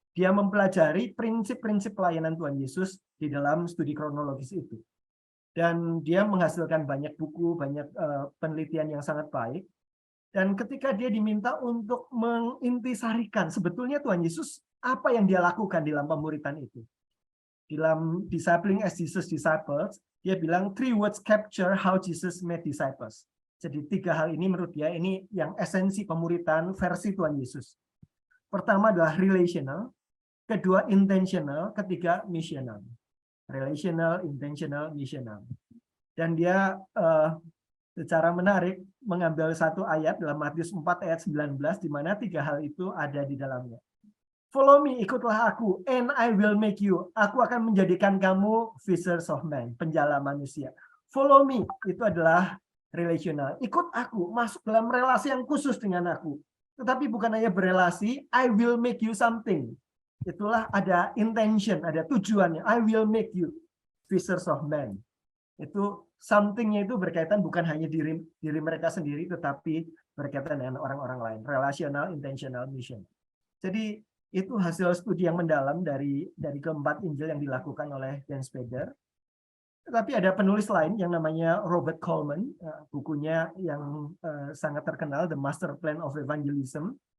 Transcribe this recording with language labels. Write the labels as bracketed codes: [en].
[id] Dia mempelajari prinsip-prinsip pelayanan Tuhan Yesus di dalam studi kronologis itu. Dan dia menghasilkan banyak buku, banyak penelitian yang sangat baik. Dan ketika dia diminta untuk mengintisarikan sebetulnya Tuhan Yesus apa yang dia lakukan dalam pemuritan itu. [en] Dalam Discipling as Jesus Disciples, [id] dia bilang [en] 3 words capture how Jesus made disciples. [id] Jadi 3 hal ini menurut dia ini yang esensi pemuritan versi Tuhan Yesus. Pertama adalah relational, kedua intentional, ketiga missional. Relational, intentional, missional. Dan dia secara menarik mengambil satu ayat dalam Matius 4 ayat 19 di mana tiga hal itu ada di dalamnya. [en] Follow me, [id] ikutlah aku, [en] and I will make you. [id] Aku akan menjadikan kamu [en] fishers of men, [id] penjala manusia. Follow me, itu adalah relational. Ikut aku, masuk dalam relasi yang khusus dengan aku. Tetapi bukan hanya berelasi, [en] I will make you something. [id] Itulah ada intention, ada tujuannya. [en] I will make you fishers of men. [id] Itu something-nya itu berkaitan bukan hanya diri mereka sendiri, tetapi berkaitan dengan orang-orang lain. Relational, intentional, mission. Jadi itu hasil studi yang mendalam dari keempat Injil yang dilakukan oleh Dan Spader. Tetapi ada penulis lain yang namanya Robert Coleman, bukunya yang sangat terkenal, The Master Plan of Evangelism.